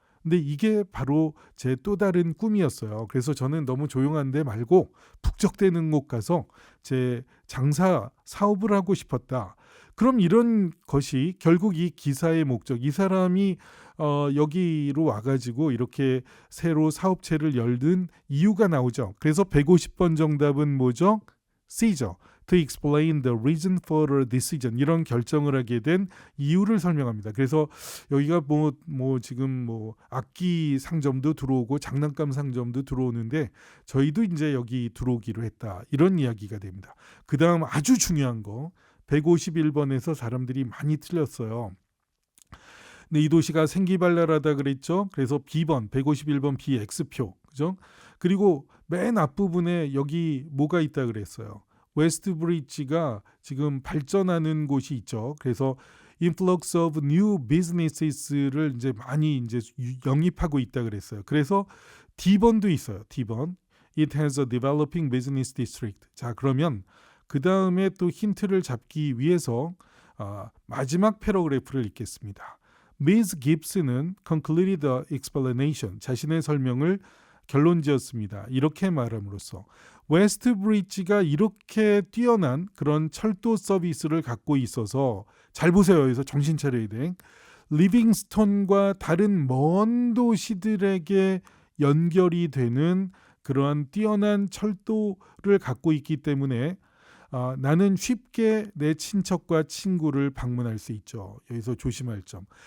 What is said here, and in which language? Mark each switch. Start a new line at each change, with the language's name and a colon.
Korean: 근데 이게 바로 제 또 다른 꿈이었어요. 그래서 저는 너무 조용한 데 말고 북적대는 곳 가서 제 장사 사업을 하고 싶었다. 그럼 이런 것이 결국 이 기사의 목적, 이 사람이 여기로 와가지고 이렇게 새로 사업체를 열든 이유가 나오죠. 그래서 150번 정답은 뭐죠? C죠.
English: To explain the reason for a decision.
Korean: 이런 결정을 하게 된 이유를 설명합니다. 그래서 여기가 지금 악기 상점도 들어오고 장난감 상점도 들어오는데 저희도 이제 여기 들어오기로 했다. 이런 이야기가 됩니다. 그 다음 아주 중요한 거 151번에서 사람들이 많이 틀렸어요. 근데 이 도시가 생기발랄하다 그랬죠. 그래서 B번 151번 B X표. 그죠? 그리고 맨 앞부분에 여기 뭐가 있다 그랬어요. 웨스트 브릿지가 지금 발전하는 곳이 있죠. 그래서 influx of new business 를 이제 많이 이제 영입하고 있다 그랬어요. 그래서 D번도 있어요. D번.
English: It has a developing business district.
Korean: 자, 그러면 그 다음에 또 힌트를 잡기 위해서 마지막 패러그래프를 읽겠습니다.
English: Ms. Gibson은 concluded the explanation.
Korean: 자신의 설명을 결론지었습니다. 이렇게 말함으로써 웨스트 브릿지가 이렇게 뛰어난 그런 철도 서비스를 갖고 있어서 잘 보세요. 여기서 정신 차려야 돼. 리빙스톤과 다른 먼 도시들에게 연결이 되는 그러한 뛰어난 철도를 갖고 있기 때문에 나는 쉽게 내 친척과 친구를 방문할 수 있죠. 여기서 조심할 점.